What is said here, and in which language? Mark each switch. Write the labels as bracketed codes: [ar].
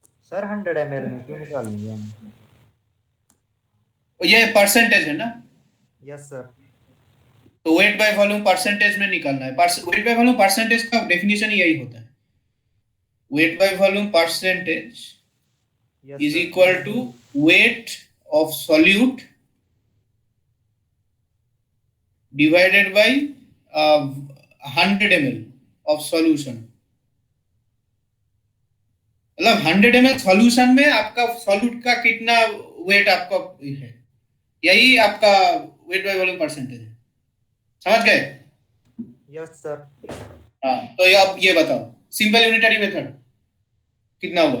[hi] Sir 100 ml में क्यों निकालेंगे हम? ये परसेंटेज है ना? [en] Yes sir. [hi] तो वेट बाय वॉल्यूम परसेंटेज में निकालना है। वेट बाय वॉल्यूम परसेंटेज का डेफिनेशन यही होता है, weight by volume percentage [en] yes is [hi] sir. [en] equal to weight of solute divided by 100 ml of solution। [hi] मतलब 100 ml सॉल्यूशन में आपका सॉल्यूट का कितना वेट आपका है, यही आपका वेट बाय वॉल्यूम परसेंटेज है। समझ गए? [en] Yes sir. [hi] हाँ, तो ये अब ये बताओ सिंपल यूनिटरी मेथड कितना हुआ?